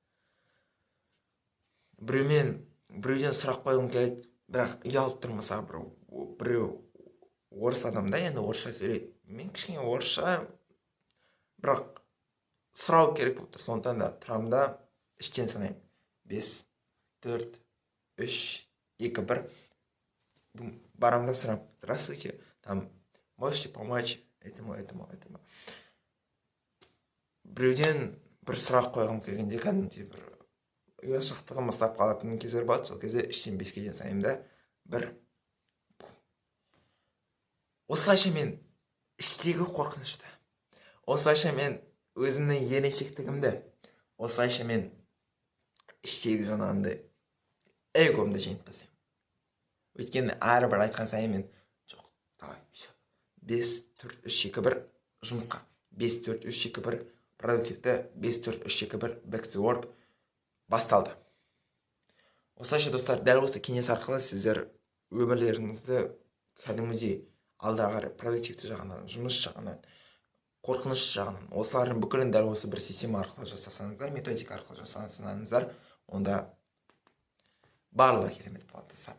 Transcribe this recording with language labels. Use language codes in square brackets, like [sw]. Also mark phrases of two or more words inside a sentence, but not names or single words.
[kk] Біреуден сұрақ қойғым келеді, бірақ ұялып тұрмаса, біреу орыс адам да, енді орысша сөйлейді. Мен кішкене орысша, бірақ сұрау керек болып тұр. Сондықтан да тұрамын да іштен санаймын. 5, 4, 3, 2, 1. Барам да сұрам. [ru] Здравствуйте, там, можете помочь этому. [kk] Біреуден бір сұрақ қойғым келгенде, кәдімгідей бір ұяшақтығым ұстап қалатын кездер болады. Сол кезде іштен 5-ке дейін санаймын да 1. Осылайша мен іштегі қорқынышты, осылайша мен өзімнің еріншектігімді, осылайша мен іштегі жаңағындай эгомды жеңіп тастаймын. Өйткені әрбір айтқан сайын мен жоқ, давай, 5, 4, 3, 2, 1 жұмысқа. 5, 4, 3, 2, 1 продуктивті, 5, 4, 3, 2, 1 [en] back to work [kk] басталды. Осылайша достар, дәл осы кеңес арқылы сіздер өмірлеріңізді кәдімгідей алдағы қарай продуктивті жағынан, жұмыс жағынан, қорқыныш жағынан, осылардың бүкілін дәл осы бір система арқылы жасасаңыздар, методика арқылы жасасаңыздар, онда барлығы керемет болады достар.